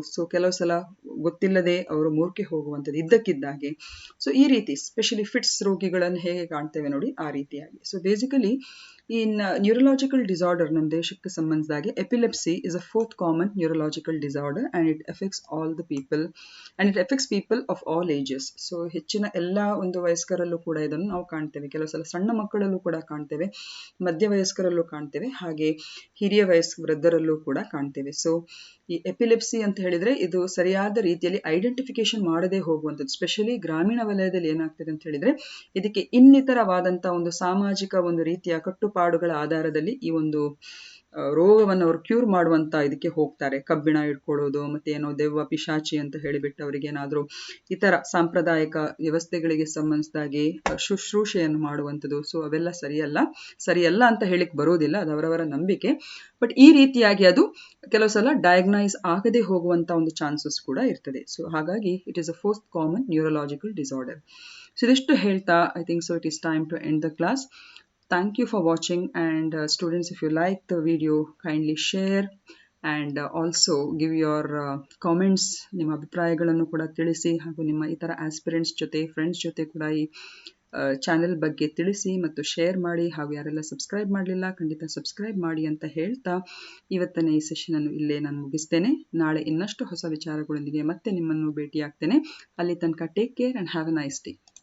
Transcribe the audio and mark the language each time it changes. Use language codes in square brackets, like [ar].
[kn] So ಕೆಲವು ಸಲ ಗೊತ್ತಿಲ್ಲದೆ ಅವರು ಮೂರ್ಛೆ ಹೋಗುವಂಥದ್ದು ಇದ್ದಕ್ಕಿದ್ದಾಗೆ. ಸೊ ಈ ರೀತಿ ಸ್ಪೆಷಲಿ ಫಿಟ್ಸ್ ರೋಗಿಗಳನ್ನು ಹೇಗೆ ಕಾಣ್ತೇವೆ ನೋಡಿ, ಆ ರೀತಿಯಾಗಿ. [en] so basically in neurological disorder, [kn] ನಮ್ಮ ದೇಶಕ್ಕೆ ಸಂಬಂಧಿಸಿದಾಗೆ [en] Epilepsy is a fourth common neurological disorder and it affects all the people and it affects people of all ages. [kn] So ಹೆಚ್ಚಿನ ಎಲ್ಲ ಒಂದು ವಯಸ್ಕರಲ್ಲೂ ಕೂಡ ಇದನ್ನು ನಾವು ಕಾಣ್ತೇವೆ. ಕೆಲವು ಸಲ ಸಣ್ಣ ಮಕ್ಕಳಲ್ಲೂ ಕೂಡ ಕಾಣ್ತೇವೆ, ಮಧ್ಯ ವಯಸ್ಕರಲ್ಲೂ ಕಾಣ್ತೇವೆ, ಹಾಗೆ ಹಿರಿಯ ವೃದ್ಧರಲ್ಲೂ ಕೂಡ ಕಾಣ್ತೇವೆ. ಸೊ ಈ ಎಪಿಲೆಪ್ಸಿ ಅಂತ ಹೇಳಿದ್ರೆ ಇದು ಸರಿಯಾದ ರೀತಿಯಲ್ಲಿ ಐಡೆಂಟಿಫಿಕೇಶನ್ ಮಾಡದೇ ಹೋಗುವಂಥದ್ದು. ಸ್ಪೆಷಲಿ ಗ್ರಾಮೀಣ ವಲಯದಲ್ಲಿ ಏನಾಗ್ತದೆ ಅಂತ ಹೇಳಿದ್ರೆ, ಇದಕ್ಕೆ ಇನ್ನಿತರವಾದಂತಹ ಒಂದು ಸಾಮಾಜಿಕ ಒಂದು ರೀತಿಯ ಕಟ್ಟುಪಾಡುಗಳ ಆಧಾರದಲ್ಲಿ ಈ ಒಂದು ರೋಗವನ್ನು ಅವರು ಕ್ಯೂರ್ ಮಾಡುವಂತ ಇದಕ್ಕೆ ಹೋಗ್ತಾರೆ. ಕಬ್ಬಿಣ ಇಟ್ಕೊಳ್ಳೋದು, ಮತ್ತೆ ಏನೋ ದೆವ್ವ ಪಿಶಾಚಿ ಅಂತ ಹೇಳಿಬಿಟ್ಟು ಅವರಿಗೆ ಏನಾದರೂ ಇತರ ಸಾಂಪ್ರದಾಯಿಕ ವ್ಯವಸ್ಥೆಗಳಿಗೆ ಸಂಬಂಧಿಸಿದಾಗೆ ಶುಶ್ರೂಷೆಯನ್ನು ಮಾಡುವಂಥದ್ದು. ಸೊ ಅವೆಲ್ಲ ಸರಿಯಲ್ಲ ಅಂತ ಹೇಳಿಕ್ ಬರೋದಿಲ್ಲ, ಅದು ಅವರವರ ನಂಬಿಕೆ. ಬಟ್ ಈ ರೀತಿಯಾಗಿ ಅದು ಕೆಲವು ಸಲ ಡಯಾಗ್ನೈಸ್ ಆಗದೆ ಹೋಗುವಂತ ಒಂದು ಚಾನ್ಸಸ್ ಕೂಡ ಇರ್ತದೆ. [en] So ಹಾಗಾಗಿ it is a fourth common neurological disorder. So [kn] ಇದಿಷ್ಟು ಹೇಳ್ತಾ [en] I think so it is time to end the class. Thank you for watching, and students, if you like the video, kindly share and also give your comments. [kn] ನಿಮ್ಮ ಅಭಿಪ್ರಾಯಗಳನ್ನು ಕೂಡ ತಿಳಿಸಿ, ಹಾಗೂ ನಿಮ್ಮ ಇತರ aspirants ಜೊತೆ, ಫ್ರೆಂಡ್ಸ್ ಜೊತೆ ಕೂಡ ಈ ಚಾನೆಲ್ ಬಗ್ಗೆ ತಿಳಿಸಿ ಮತ್ತು ಶೇರ್ ಮಾಡಿ. ಹಾಗೂ ಯಾರೆಲ್ಲ ಸಬ್ಸ್ಕ್ರೈಬ್ ಮಾಡಲಿಲ್ಲ ಖಂಡಿತ ಸಬ್ಸ್ಕ್ರೈಬ್ ಮಾಡಿ ಅಂತ ಹೇಳ್ತಾ ಇವತ್ತಿನ ಈ ಸೆಷನ್ ಅನ್ನು ಇಲ್ಲೇ ನಾನು ಮುಗಿಸ್ತೇನೆ. ನಾಳೆ ಇನ್ನಷ್ಟು ಹೊಸ ವಿಚಾರಗಳೊಂದಿಗೆ ಮತ್ತೆ ನಿಮ್ಮನ್ನು ಭೇಟಿಯಾಗ್ತೇನೆ. ಅಲ್ಲಿ ತನಕ [en] Take care and have a nice day.